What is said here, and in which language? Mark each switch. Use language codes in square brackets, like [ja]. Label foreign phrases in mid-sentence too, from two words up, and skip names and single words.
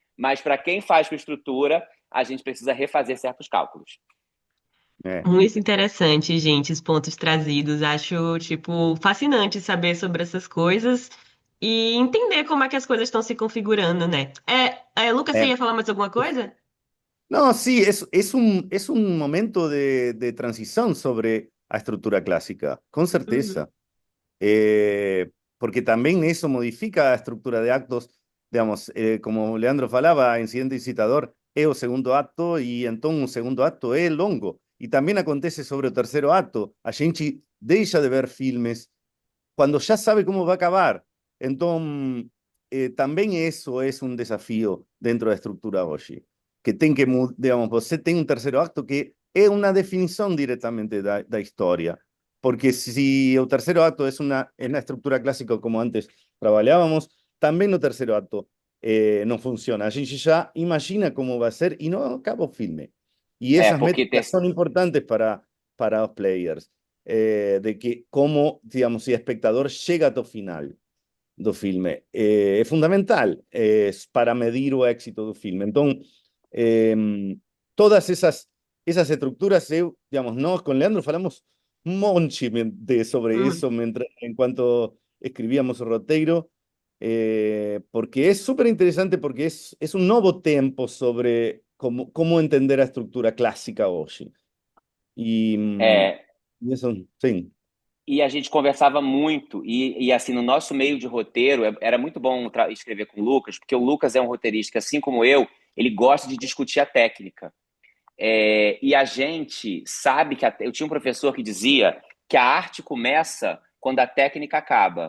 [pt] Mas para quem faz com estrutura, a gente precisa refazer certos cálculos. É, Muito interessante, gente, os pontos trazidos. Acho, tipo, fascinante saber sobre essas coisas e entender como é que as coisas estão se configurando, né? Lucas, você é. ia falar mais alguma coisa? [es] No, sí, es un momento de transición sobre la estructura clásica, con Uhum. certeza. Porque también eso modifica la estructura de actos, digamos, como Leandro falaba, incidente incitador [pt] é o segundo acto [es] y entonces un segundo acto [pt] é longo. [es] Y también acontece sobre el tercero acto. [pt] A gente deixa de ver filmes [es] cuando ya sabe cómo va a acabar. Entonces, también eso es un desafío [pt] dentro da estrutura hoje. Que tem que, digamos, você tem um terceiro acto que é uma definição diretamente da história. Porque se o terceiro acto é na estrutura clássica como antes trabalhávamos, também no terceiro acto não funciona. A gente já imagina como vai ser e não acaba o filme. E É, essas porque métricas são importantes para os players. [es] De que como, digamos, si el espectador llega a final [pt] do filme. [es] Es fundamental para medir o éxito [pt] do filme. [es] Entonces, todas esas estructuras, digamos, nós con Leandro falamos un monte sobre Uhum. eso en cuanto escribíamos [pt] o roteiro, [es] porque es súper interesante porque es un nuevo tempo sobre cómo entender a estructura clásica hoje. Y, [pt] é, [es] y eso, sí. [pt] e a gente conversava muito, e assim, no nosso meio de roteiro, era muito bom escrever com o Lucas, porque o Lucas é um roteirista que, assim como ele gosta de discutir a técnica. E a gente sabe que eu tinha um professor que dizia que a arte começa quando a técnica acaba.